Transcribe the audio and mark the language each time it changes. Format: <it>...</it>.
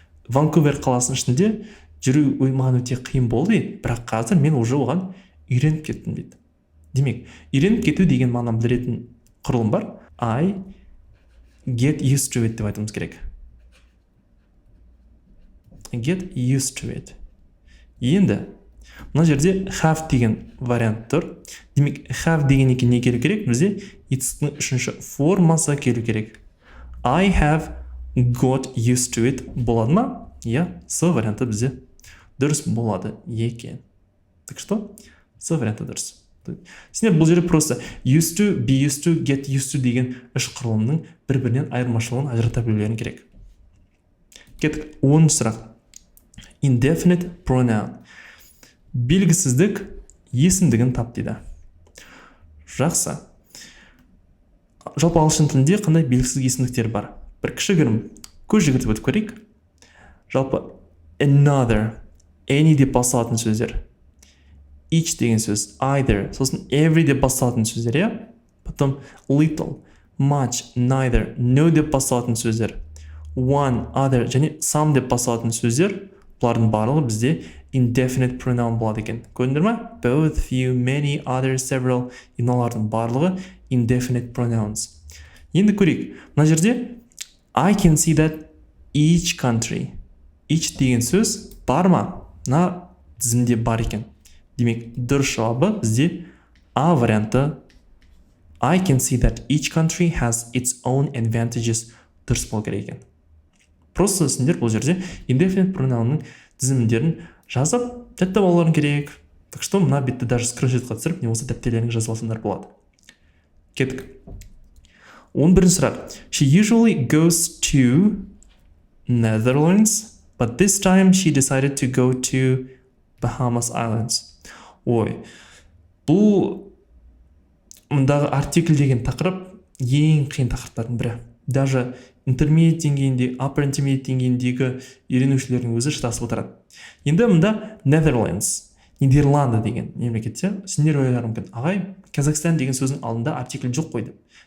<kk>Ванкувер қаласының ішінде жүру маған өте қиын болды дейді. Бірақ қазір мен</kk> <ru>уже</ru> <kk>оған үйреніп кеттім дейді. Демек, үйреніп кету деген мағынаны білдіретін құрылым бар.</kk> <en>I get used to it</en> <kk>деп айтуымыз керек.</kk> <en>Get used to it.</en> <kk>Енді, мына жерде have деген вариант тұр. Демек, have деген екен не келу керек? Бізде it's-ның үшінші формасы келу керек.</kk> <en>I have got used to it</en> <kk>болады ма? Иә, с варианты бізде дұрыс болады екен.</kk> <ru>Так что,</ru> <kk>с варианты дұрыс. Сендер бұл жерде</kk> <ru>просто</ru> <kk>used to, be used to, get used to деген үш құрылымның бір-бірінен айырмашылығын ажырата білулерің керек. Кеттік, 10-шы сұрақ. Indefinite pronoun. Белгісіздік есімдігін тап дейді. Жақсы. Жалпы ағылшын тілінде қандай белгісіз есімдіктер бар? Бір кішігірім көз жүгіртіп өтіп көрейік. Жалпы another, any деп басталатын сөздер. Each деген сөз, either, сосын every деп басталатын сөздер, иә?</kk> <ru>Потом</ru> <kk>little, much, neither, no деп басталатын сөздер. One, other және some деп басталатын сөздер. Бұлардың барлығы бізде indefinite pronoun болады екен. Көрдіңдер ме?</kk> <en>Both, few, many, other, several,</en> <kk>иналардың барлығы</kk> <en>indefinite pronouns.</en> <kk>Енді көрейік. Мына жерде</kk> <en>I can see that each country.</en> <kk>Each деген сөз бар ма? Мына тізімде бар екен. Демек, дұрыс жауабы бізде А варианты.</kk> <en>I can see that each country has its own advantages.</en> <kk>Дұрыс болу керек екен.</kk> <ru>Просто</ru> <kk>сендер бұл жерде indefinite pronounның тізімдерін жазып, жаттап алуларың керек.</kk> <ru>Так что</ru> <kk>мына бетті</kk> <ru>даже</ru> <kk>скриншотқа түсіріп, не болса дәптеріңізге жазып алсаңдар болады. Кеттік. 11-ші сұрақ.</kk> <en>She usually goes to Netherlands, but this time she decided to go to Bahamas Islands.</en> <kk>Ой, бұл мұндағы артикль деген тақырып ең қиын тақырыптардың бірі.</kk> <ru>Даже</ru> <kk>интермедиат деңгейінде, upper intermediate деңгейіндегі үйренушілердің өзі шатасып отырады. Енді мұнда Netherlands, Нидерланды деген мемлекетте сендер ойларың мүмкін, ағай, Казахстан деген сөздің алдында артикль жоқ қой деп.</kk>